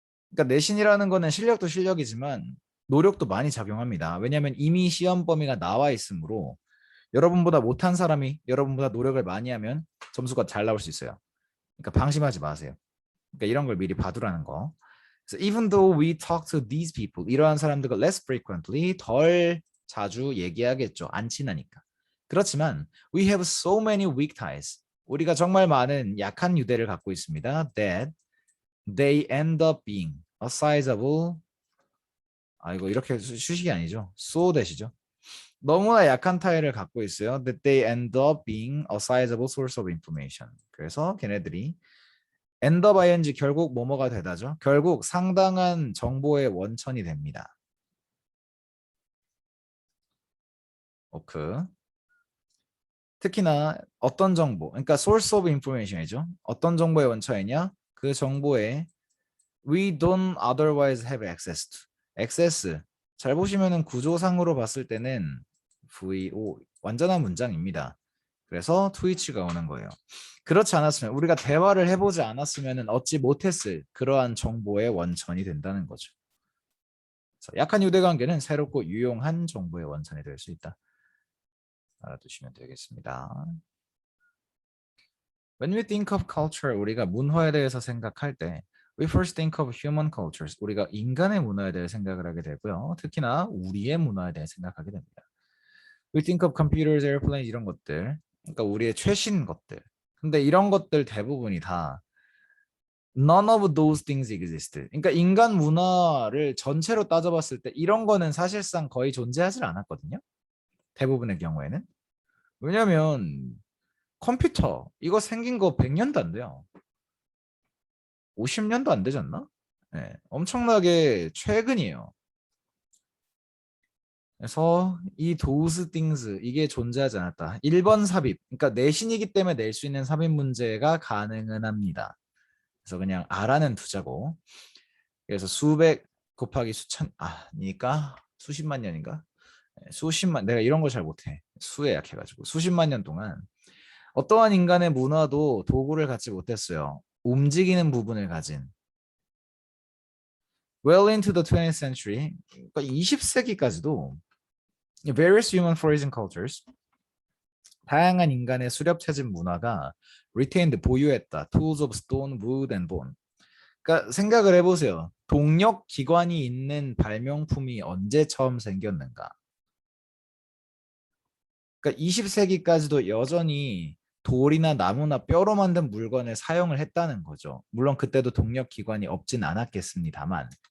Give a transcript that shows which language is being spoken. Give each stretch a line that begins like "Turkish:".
Korean: 그러니까 내신이라는 거는 실력도 실력이지만 노력도 많이 작용합니다. 왜냐하면 이미 시험 범위가 나와 있으므로 여러분보다 못한 사람이 여러분보다 노력을 많이 하면 점수가 잘 나올 수 있어요. 그러니까 방심하지 마세요. 그러니까 이런 걸 미리 봐두라는 거.
English: So even though we talk to these people, 이러한 사람들과 less frequently, 덜 자주 얘기하겠죠.
Korean: 안 친하니까.
English: 그렇지만 we have so many weak ties.
Korean: 우리가 정말 많은 약한 유대를 갖고 있습니다.
English: That they end up being a sizable.
Korean: 이거 이렇게 수식이 아니죠.
English: so that이죠.
Korean: 너무나 약한 타입을 갖고 있어요.
English: That they end up being a sizable source of information.
Korean: 그래서 걔네들이 end up ing 결국 뭐뭐가 되다죠. 결국 상당한 정보의 원천이 됩니다. 오크. 특히나 어떤 정보, 그러니까 source of information 이죠. 어떤 정보의 원천이냐?
English: 그 정보에 we don't otherwise have access to. access.
Korean: 잘 보시면은 구조상으로 봤을 때는 VO 완전한 문장입니다. 그래서 트위치가 오는 거예요. 그렇지 않았으면 우리가 대화를 해보지 않았으면 얻지 못했을 그러한 정보의 원천이 된다는 거죠. 약한 유대관계는 새롭고 유용한 정보의 원천이 될 수 있다. 알아두시면 되겠습니다.
English: When we think of culture, 우리가 문화에 대해서 생각할 때 we first think of human cultures.
Korean: 우리가 인간의 문화에 대해 생각을 하게 되고요. 특히나 우리의 문화에 대해 생각하게 됩니다.
English: We think of computers, airplanes 이런 것들.
Korean: 그러니까 우리의 최신 것들. 근데 이런 것들 대부분이 다 none of those things exist. 그러니까 인간 문화를 전체로 따져봤을 때 이런 거는 사실상 거의 존재하지 않았거든요. 대부분의 경우에는. 왜냐면 컴퓨터 이거 생긴 거 100년도 안 돼요. 50년도 안 되지 않나? 네, 엄청나게 최근이에요. 그래서 이 those things 이게 존재하지 않았다. 1번 삽입. 그러니까 내신이기 때문에 낼 수 있는 삽입 문제가 가능은 합니다. 그래서 그냥 R라는 두자고. 그래서 수백 곱하기 수천 아니까 수십만 년인가? 수십만 내가 이런 거 잘 못해. 수에 약해가지고 수십만 년 동안 어떠한 인간의 문화도 도구를 갖지 못했어요. 움직이는 부분을 가진.
English: Well into the 20th century, 그러니까 20세기까지도 various human phrasing cultures, 다양한 인간의 수렵 채집 문화가 retained 보유했다. Tools of stone, wood, and bone.
Korean: 그러니까 생각을 해보세요. 동력 기관이 있는 발명품이 언제 처음 생겼는가? 그러니까 20세기까지도 여전히 돌이나 나무나 뼈로 만든 물건을 사용을 했다는 거죠. 물론 그때도 동력 기관이 없진 않았겠습니다만.